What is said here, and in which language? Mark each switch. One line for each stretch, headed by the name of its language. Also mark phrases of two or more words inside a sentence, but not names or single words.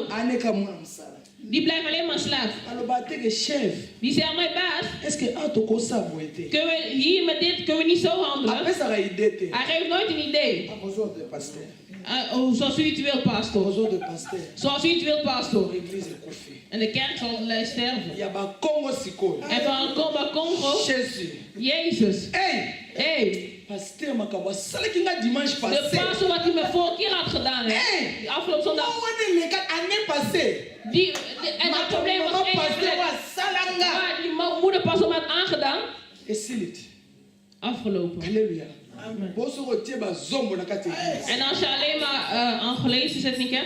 Dutch: Die blijven alleen maar slaaf. Die zeggen, mijn baas, kunnen we hier met dit kunnen we niet zo handelen? Hij geeft nooit een idee. Zoals u het wilt, pastor. Zoals u het wilt, pastor. En de kerk zal sterven. En van Congo, Jezus. Hey.
French: Pasteur Makabo, dimanche passé.
Dutch: De pastor wat hij me vorige keer had gedaan. Die afgelopen zondag. En dat probleem was die moeder pas om had aangedaan. Afgelopen. Halleluja. En als je alleen maar Angolees is, het niet kerk?